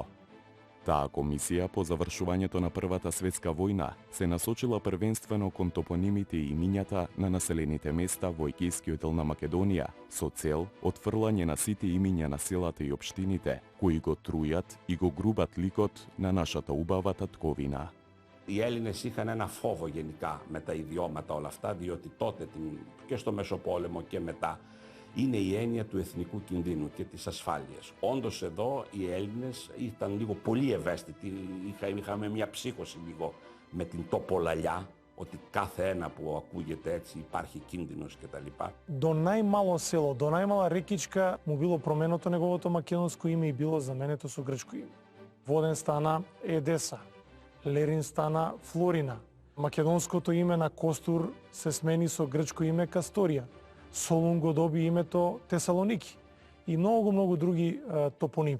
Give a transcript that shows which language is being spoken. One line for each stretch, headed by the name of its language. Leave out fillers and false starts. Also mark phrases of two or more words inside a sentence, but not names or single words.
Macedonian: Таа комисија по завршувањето на Првата светска војна се насочила првенствено кон топонимите и имињата на населените места во егејскиот дел на Македонија со цел отфрлање на сите имиња на селата и општините кои го трујат и го грубат ликот на нашата убава татковина.
Greek: Οι Έλληνες είχαν ένα φόβο γενικά με τα ιδιώματα όλα αυτά, διότι τότε και στο Μεσοπόλεμο και μετά είναι η έννοια του εθνικού κινδύνου και της ασφάλειας. Όντως εδώ οι Έλληνες ήταν λίγο πολύ ευαίσθητοι, είχαμε μια ψύχωση λίγο με την τοπολαλιά, ότι κάθε ένα που ακούγεται έτσι υπάρχει κίνδυνος κτλ.
Macedonian: До најмало село, до најмала рекичка му било променето неговото македонско име и било заменето со грчко име. Воден стана Едеса, Лерин стана Флорина. Македонското име на Костур се смени со грчко име Касторија. Солун го доби името Тесалоники и многу други топоними.